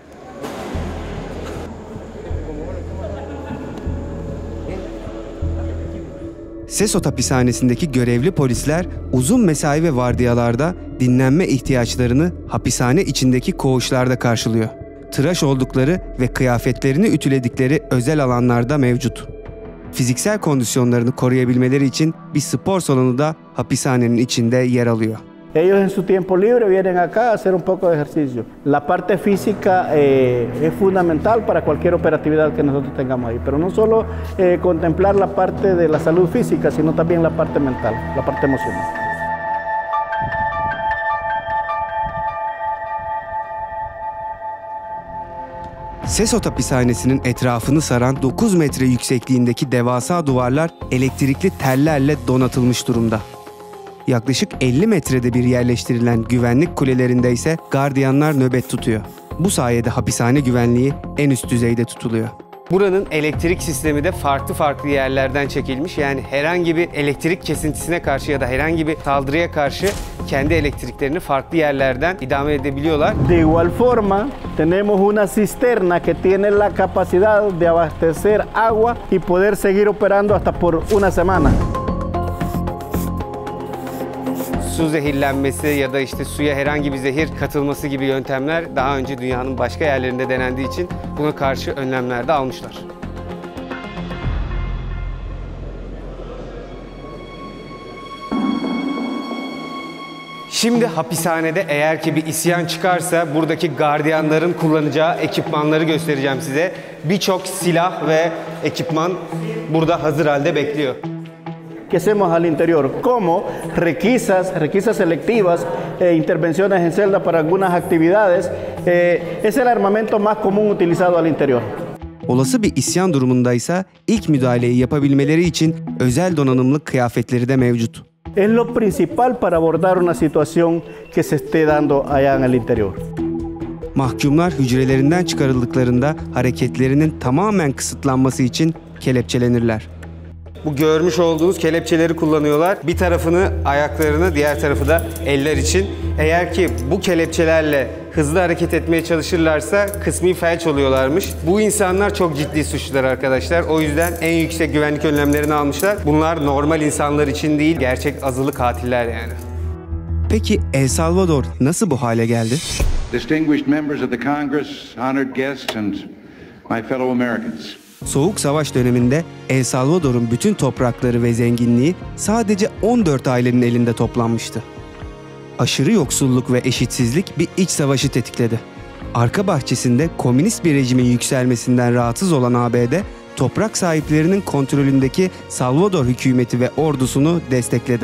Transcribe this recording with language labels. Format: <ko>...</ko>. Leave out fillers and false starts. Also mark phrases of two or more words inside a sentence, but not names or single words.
<tr>SESOT hapishanesindeki görevli polisler uzun mesai ve vardiyalarda dinlenme ihtiyaçlarını hapishane içindeki koğuşlarda karşılıyor. Tıraş oldukları ve kıyafetlerini ütüledikleri özel alanlarda mevcut. Fiziksel kondisyonlarını koruyabilmeleri için bir spor salonu da hapishanenin içinde yer alıyor.</tr> <es>Ellos en su tiempo libre vienen acá a hacer un poco de ejercicio. La parte física es fundamental para cualquier operatividad que nosotros tengamos ahí, pero no solo contemplar la parte de la salud física, sino también la parte mental, la parte emocional.</es> <tr>Sesot hapishanesinin etrafını saran 9 metre yüksekliğindeki devasa duvarlar elektrikli tellerle donatılmış durumda. Yaklaşık 50 metrede bir yerleştirilen güvenlik kulelerinde ise gardiyanlar nöbet tutuyor. Bu sayede hapishane güvenliği en üst düzeyde tutuluyor. Buranın elektrik sistemi de farklı yerlerden çekilmiş. Yani herhangi bir elektrik kesintisine karşı ya da herhangi bir saldırıya karşı kendi elektriklerini farklı yerlerden idame edebiliyorlar.</tr> <es>De igual forma, tenemos una cisterna que tiene la capacidad de abastecer agua y poder seguir operando hasta por una semana.</es> <tr>Su zehirlenmesi ya da işte suya herhangi bir zehir katılması gibi yöntemler daha önce dünyanın başka yerlerinde denendiği için buna karşı önlemler de almışlar. Şimdi hapishanede eğer ki bir isyan çıkarsa buradaki gardiyanların kullanacağı ekipmanları göstereceğim size. Birçok silah ve ekipman burada hazır halde bekliyor.</tr> <es>¿Qué hacemos al interior? Como requisas selectivas, intervenciones en celda para algunas actividades. Es el armamento más común utilizado al interior.</es> <tr>Olası bir isyan durumundaysa ilk müdahaleyi yapabilmeleri için özel donanımlı kıyafetleri de mevcut.</tr> <es>Es lo principal para abordar una situación que se esté dando allá en el interior.</es> <tr>Mahkumlar hücrelerinden çıkarıldıklarında hareketlerinin tamamen kısıtlanması için kelepçelenirler. Bu görmüş olduğunuz kelepçeleri kullanıyorlar. Bir tarafını ayaklarını, diğer tarafı da eller için. Eğer ki bu kelepçelerle hızlı hareket etmeye çalışırlarsa kısmi felç oluyorlarmış. Bu insanlar çok ciddi suçlular arkadaşlar. O yüzden en yüksek güvenlik önlemlerini almışlar. Bunlar normal insanlar için değil, gerçek azılı katiller yani. Peki El Salvador nasıl bu hale geldi?</tr> <en>Distinguished members of the Congress, honored guests and my fellow Americans.</en> <tr>Soğuk Savaş döneminde El Salvador'un bütün toprakları ve zenginliği sadece 14 ailenin elinde toplanmıştı. Aşırı yoksulluk ve eşitsizlik bir iç savaşı tetikledi. Arka bahçesinde komünist bir rejimin yükselmesinden rahatsız olan ABD, toprak sahiplerinin kontrolündeki Salvador hükümeti ve ordusunu destekledi.</tr>